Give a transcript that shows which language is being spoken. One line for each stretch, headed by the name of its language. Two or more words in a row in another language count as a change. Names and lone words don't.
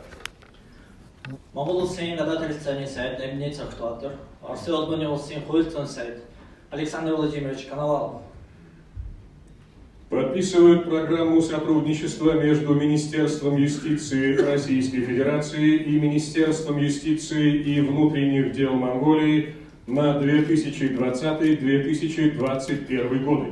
Mongolian: Монгол улсын гадаад харилцааны сайд Дамдины Цогтбатар, Орос улсын хууль зүйн сайд Александр Владимирович Коновалов
Russian: Подписывают программу сотрудничества между Министерством юстиции Российской Федерации и Министерством юстиции и внутренних дел Монголии на 2020-2021 годы.